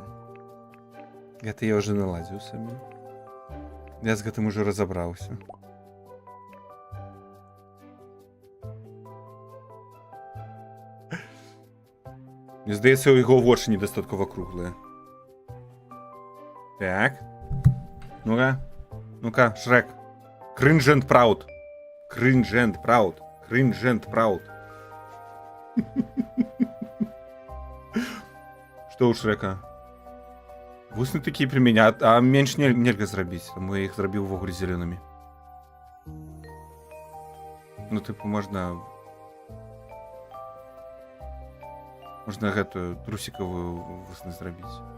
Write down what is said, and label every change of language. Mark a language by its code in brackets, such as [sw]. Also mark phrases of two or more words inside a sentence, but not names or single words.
[be] Гэта я ўжо наладзіў сабе. Я з гэтым ужо разабраўся. Мне здаецца, у яго вочы недастаткова круглыя. Так. Ну-ка. Ну-ка, Шрек. [en] Cringe and proud. Cringe and proud. Cringe and proud. [be] Што ў Шрека? Вусны такія пры мяне, а менш нельга зрабіць, таму я іх зрабіў увогуле зялёнымі. Ну, тыпу, можна гэтую трусікавую вусны зрабіць.